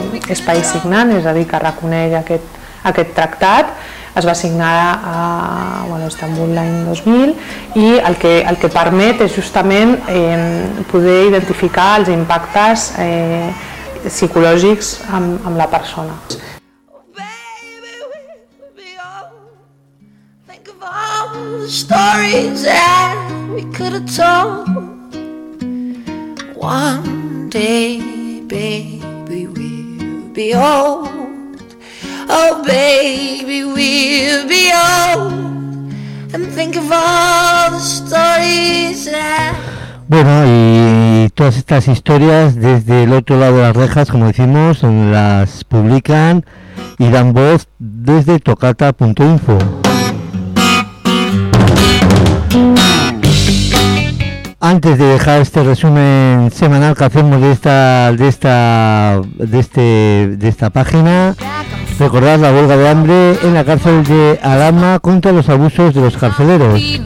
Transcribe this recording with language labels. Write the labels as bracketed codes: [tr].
[ca] És país signant, és a dir, que reconeix aquest tractat. Es va signar a Istanbul l'any 2000 i el que permet és justament poder identificar els impactes psicològics amb la persona. [en] Stories that we could have told. One day, baby, we'll be old. Oh, baby, we'll be old. And think of all the stories that. [es] Bueno, y todas estas historias desde el otro lado de las rejas, como decimos, las publican y dan voz desde tocata.info. antes de dejar este resumen semanal que hacemos de esta página, recordad la huelga de hambre en la cárcel de Alhama contra los abusos de los carceleros.